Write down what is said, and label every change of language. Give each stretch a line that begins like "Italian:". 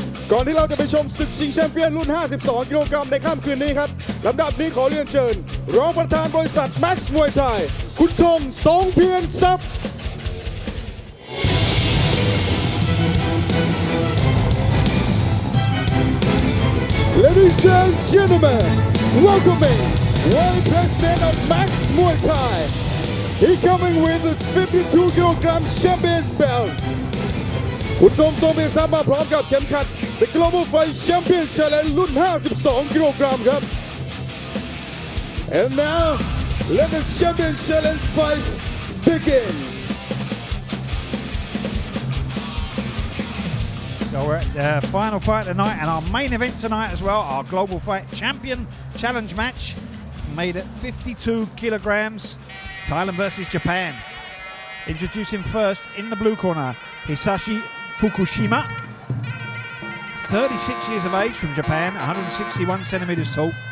Thai: ก่อนที่เราจะไปชมศึกชิงแชมเปี้ยนรุ่น 52 กิโลกรัมในค่ำคืนนี้ครับลำดับนี้ขอเรียนเชิญรองประธานบริษัท MAX Muay Thai คุณธงสงเพียรทรัพย์
English: Ladies and gentlemen, welcoming world president of MAX Muay Thai. He coming with a 52 kilogram champion belt.
Thai: คุณธงสงเพียรทรัพย์มาพร้อมกับเข็มขัด The Global Fight Champion Challenge รุ่น 52 กิโลกรัมครับ
English: And now, let the Champion Challenge fight begins. So we're at the final fight tonight and our main event tonight as well, our Global Fight Champion Challenge match, made at 52 kilograms, Thailand versus Japan. Introducing first in the blue corner, Hisashi Fukushima, 36 years of age from Japan, 161 centimeters tall.